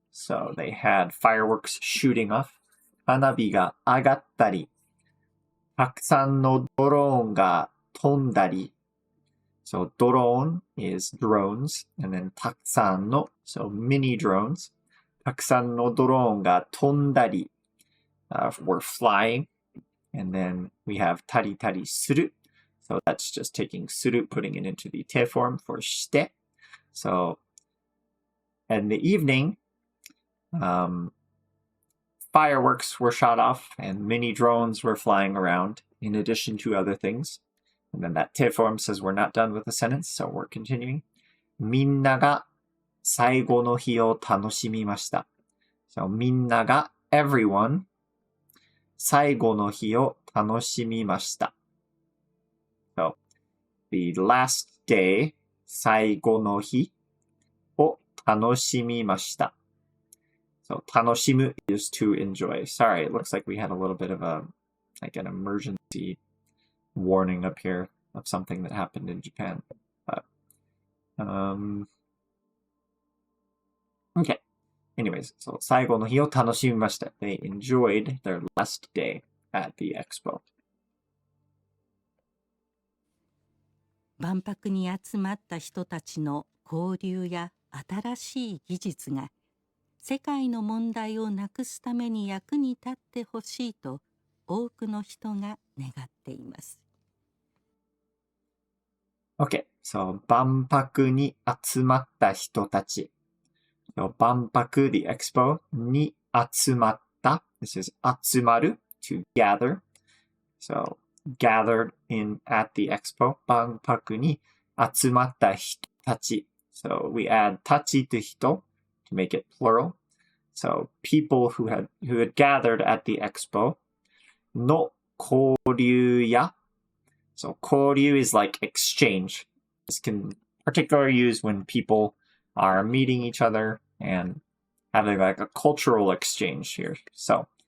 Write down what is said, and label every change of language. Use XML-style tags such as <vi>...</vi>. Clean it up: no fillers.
<en>So they had fireworks shooting off.</en> <ja>花火が上がったりたくさんのドローンが飛んだり</ja> <en>So ドローン is drones and then たくさんの so mini drones</en> <ja>たくさんのドローンが飛んだり</ja> <en>were flying and then we have たりたりする So that's just taking suru, putting it into the te form for shite. So in the evening, fireworks were shot off and mini drones were flying around in addition to other things. And then that te form says we're not done with the sentence, so we're continuing.</en> <ja>みんなが最後の日を楽しみました。 So みんなが everyone 最後の日を楽しみました。</ja> <en>So the last day</en> <ja>最後の日を楽しみました。</ja> <en>So 楽しむ is to enjoy. Sorry, it looks like we had a little bit of an emergency warning up here of something that happened in Japan. But, okay.</en> <ja>Anyways, so 最後の日を楽しみました。</ja> <en>They enjoyed their last day at the expo.</en> <ja>万博に集まった人たちの交流や新しい技術が世界の問題をなくすために役に立ってほしいと多くの人が願っています。 Okay, so 万博に集まった人たち。</ja> <en>So 万博 the expo</en> <ja>に集まった。</ja> <en>This is 集まる to gather. So gathered in at the expo</en> <ja>万博に集まった人たち</ja> <en>So we add たち to 人 to make it plural So people who had gathered at the expo</en> <ja>の交流や</ja> <en>So 交流 is like exchange This can particularly use when people are meeting each other and having like a cultural exchange here So</en>